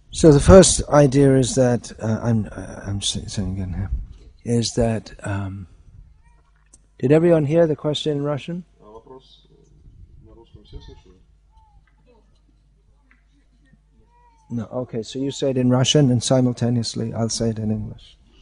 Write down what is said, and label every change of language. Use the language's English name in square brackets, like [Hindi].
[English] So the first idea is that I'm saying again here is that did everyone hear the question in Russian? [Russian] Вопрос на русском все слышали? [English] No. Okay. So you say it in Russian, and simultaneously I'll say it in English.